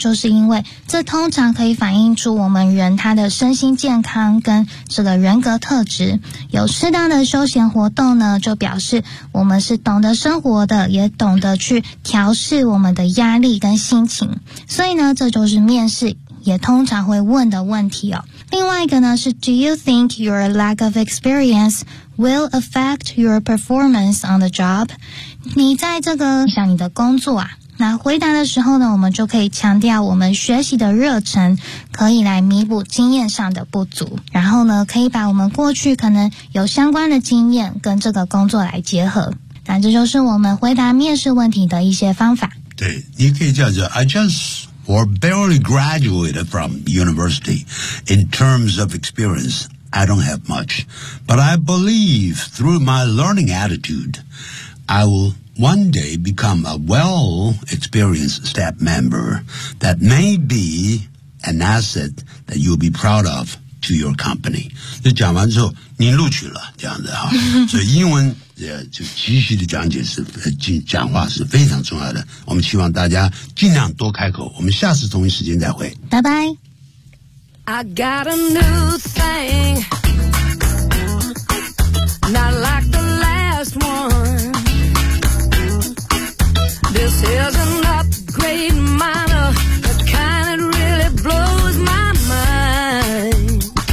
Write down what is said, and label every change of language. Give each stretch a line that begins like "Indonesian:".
Chinese: 就是因为这通常可以反映出我们人他的身心健康跟这个人格特质。有适当的休闲活动呢，就表示我们是懂得生活的，也懂得去调适我们的压力跟心情。所以呢，这就是面试也通常会问的问题哦。另外一个呢是
English: Do you think your lack of experience will affect your performance on the job？
Chinese: 你在这个想你的工作啊？那回答的时候呢，我们就可以强调我们学习的热忱，可以来弥补经验上的不足。然后呢，可以把我们过去可能有相关的经验跟这个工作来结合。那这就是我们回答面试问题的一些方法。对，你可以叫做
English: I just or barely graduated from university. In terms of experience, I don't have much. But I believe through my learning attitude, I willone day become a well-experienced staff member that may be an asset that you'll be proud of to your company.
Chinese: 就讲完之后你录取了这样子哈。所以英文就继续的讲解是讲话是非常重要的。我们希望大家尽量多开口。我们下次同一时间再会。拜拜。
English: I got a new thing, not like the last one. This is an upgrade minor, the kind that really blows my mind.